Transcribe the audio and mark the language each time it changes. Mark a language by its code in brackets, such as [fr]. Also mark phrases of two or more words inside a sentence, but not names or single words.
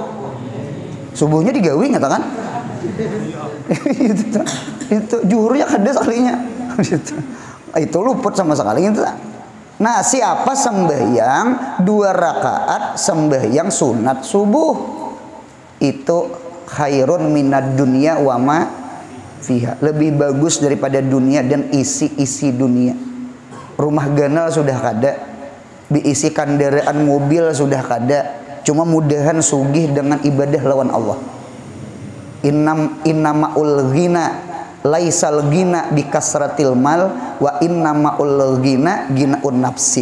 [bjn] Subuhnya digawi nyatakan? itu zuhurnya kada sekalinya. Itu luput sama sekali itu. Nah, siapa sembahyang 2 rakaat sembahyang sunat subuh itu [ar] خير من الدنيا وما فيها, [bjn] lebih bagus daripada dunia dan isi-isi dunia. Rumah ganal sudah kada, diisi kendaraan mobil sudah kada, cuma mudahan sugih dengan ibadah lawan Allah. [ar] إنما الغنى ليس الغنى بكثرة المال وإنما الغنى غنى النفس.